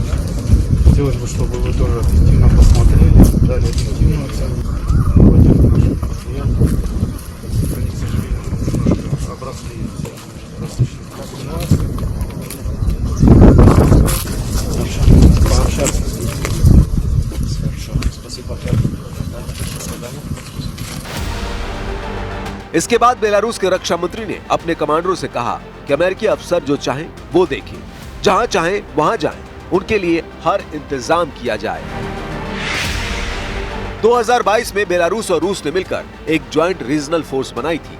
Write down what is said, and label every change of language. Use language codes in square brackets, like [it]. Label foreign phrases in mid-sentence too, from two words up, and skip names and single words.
[ru] Хотелось бы, чтобы вы тоже объективно посмотрели, дали объективную оценку в этих наших мероприятиях. Они, к сожалению, немножко обросли различными комбинациями. Пообщаться с ними. Хорошо. Спасибо. [hi] इसके बाद बेलारूस के रक्षा मंत्री ने अपने कमांडरों से कहा कि अमेरिकी अफसर जो चाहें वो देखें, जहां चाहें वहां जाएं, उनके लिए हर इंतजाम किया जाए। 2022 में बेलारूस और रूस ने मिलकर एक [en] joint regional force [hi] बनाई थी।